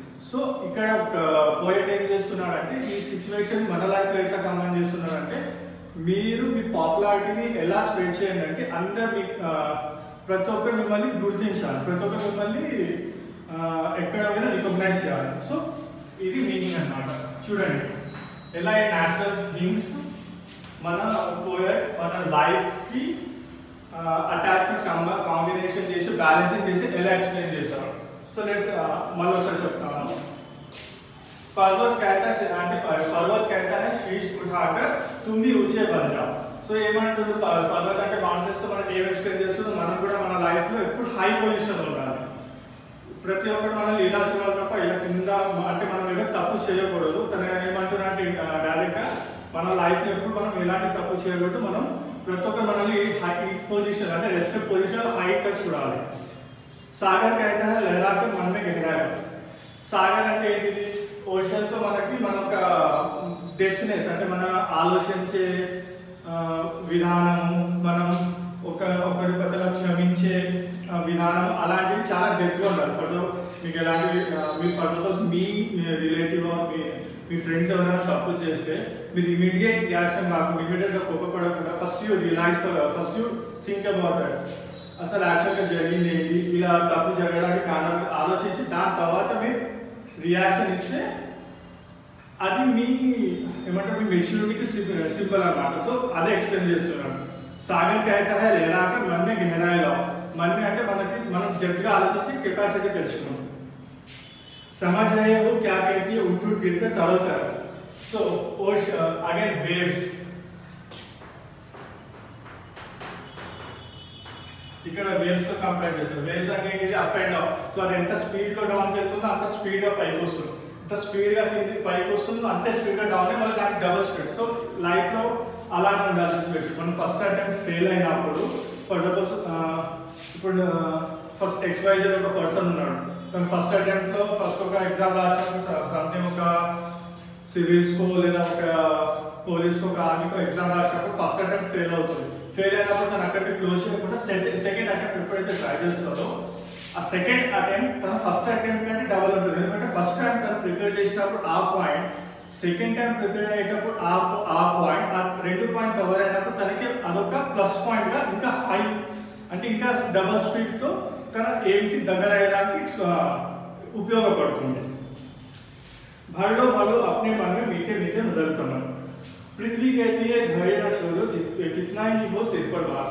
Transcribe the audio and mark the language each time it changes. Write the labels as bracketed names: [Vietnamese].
[Telugu] So ఇక్కడ poet ఏం చేస్తున్నాడంటే, ఈ సిచ్యువేషన్ మన లైఫ్ లో ఎట్లా కంబైన్ చేస్తున్నాడంటే, మీరు మీ పాపులారిటీని ఎలా స్ప్రెడ్ చేయండి అంటే, అందరు ప్రతి ఒక్కరు మిమ్మల్ని గుర్తించాలి, ప్రతి ఒక్కరు మిమ్మల్ని ఎక్కడ రికగ్నైజ్ చేయాలి. సో ఇది మీనింగ్ అన్నమాట. చూడండి ఎలా ఈ న్యాచురల్ థింగ్స్ మన పోయట్ మన లైఫ్ కి అటాచ్మెంట్ కాంబినేషన్ చేసి బ్యాలెన్సింగ్ చేసి ఎలా ఎక్స్ప్లెయిన్ చేస్తారు. సో లెట్స్ మళ్ళీ ఒకసారి చెప్తాను. [Hindi] पर्वत कहता है शीश उठाकर तुम भी ऊंचे बन जाओ. [Telugu] సో ఏమంటుంది, పర్వత్ అంటే మౌంటైన్స్ తో మనకి ఏం ఎక్స్ప్లెయిన్ చేస్తుందో, మనం కూడా మన లైఫ్ లో ఎప్పుడు హై పొజిషన్ ఉండాలి. ప్రతి ఒక్కరు మనల్ని ఇలా చూడాలి తప్ప ఇలా కింద, అంటే మనం ఏదో తప్పు చేయకూడదు. తను ఏమంటున్నా అంటే డైరెక్ట్ గా మన లైఫ్ లో ఎప్పుడు మనం ఎలాంటి తప్పు చేయకూడదు, మనం ప్రతి ఒక్కరు మనల్ని హై పొజిషన్ అంటే రెస్పెక్ట్ పొజిషన్ హైట్ గా చూడాలి. [Hindi] సాగర్ कहता है लहरा के मन में गहराई. [Telugu] సాగర్ అంటే ఏంటిది, ఓషన్ తో మనకి మన ఒక డెప్త్నెస్ అంటే మన ఆలోచించే విధానం, మనం ఒకరి పట్ల క్షమించే విధానం, అలాంటివి చాలా డెప్త్గా ఉండాలి. ఫర్ మీకు ఎలాంటివి, మీరు for suppose మీ relative మీ friends ఎవరైనా తప్పు చేస్తే మీరు ఇమీడియట్ రియాక్షన్ కాకుండా, ఇమీడియట్గా కోపపడకుండా [English] First you realise, first you think about that. [Telugu] అసలు యాక్చువల్గా జరిగింది ఏంటి, ఇలా తప్పు జరగడానికి కారణం ఆలోచించి దాని తర్వాత మీరు రియాక్షన్ ఇస్తే అది మీ ఏమంటే మీ మెచ్యూరిటీకి సింపుల్ అన్నమాట. సో అదే ఎక్స్ప్లెయిన్ చేస్తున్నాను. [Hindi] సాగర్ कहता है लहरा कर मन में गहराई लाओ. मन में [Telugu] అంటే మనం డెప్త్గా ఆలోచించి కెపాసిటీ పెంచుకున్నాం. [Hindi] समझ रहे हो क्या कहती है, उठ उठ गिर कर तरल कर. [Telugu] సో [English] again waves, [Telugu] ఇక్కడ వేవ్స్ తో కంపేర్ చేస్తారు. వేవ్స్ అంటే ఏంటి, అప్ అండ్ డౌన్. సో అది ఎంత స్పీడ్ లో డౌన్ వెళ్తుందో అంత స్పీడ్ గా పైకి వస్తుంది, ఎంత స్పీడ్ గా పైకి వస్తుందో అంతే స్పీడ్ గా డౌన్ అయ్యి మళ్ళీ దానికి డబుల్ స్పీడ్. సో లైఫ్ లో అలానే ఉండాలి సిచ్యువేషన్. మనం ఫస్ట్ అటెంప్ట్ ఫెయిల్ అయినప్పుడు, ఫర్ సపోజ్ ఇప్పుడు ఫస్ట్ XYZ ఒక పర్సన్ ఉన్నాడు, తను ఫస్ట్ అటెంప్ట్ లో ఫస్ట్ ఒక ఎగ్జామ్ రాసినప్పుడు సంథింగ్ ఒక సివిల్స్ కో లేదా ఒక పోలీస్ కో ఒక ఆర్మీకో ఎగ్జామ్ రాసినప్పుడు ఫస్ట్ అటెంప్ట్ ఫెయిల్ అవుతుంది. ఫెయిల్ అయినప్పుడు తను అక్కడికి క్లోజ్ చేయకుండా సెకండ్ అటెంప్ట్ ఎప్పుడైతే ట్రై చేస్తారో, ఆ సెకండ్ అటెంప్ట్ తన ఫస్ట్ అటెంప్ట్ కంటే డబుల్ ఉంటుంది. ఎందుకంటే ఫస్ట్ టైం తను ప్రిపేర్ చేసినప్పుడు ఆ పాయింట్, సెకండ్ టైం ప్రిపేర్ అయ్యేటప్పుడు ఆ పాయింట్, ఆ 2 పాయింట్ కవర్ అయినప్పుడు తనకి అదొక ప్లస్ పాయింట్ గా ఇంకా హై అంటే ఇంకా డబల్ స్పీడ్ తో తన ఎయిమ్ కి దగ్గర అయ్యడానికి ఉపయోగపడుతుంది. [Hindi] భరలో [Telugu] వాళ్ళు [Hindi] अपने मन में मीठे मीठे बदलతున్నారు. पृथ्वी कहती है धैर्य न छोड़ो, कितना ही हो सिर पर भार.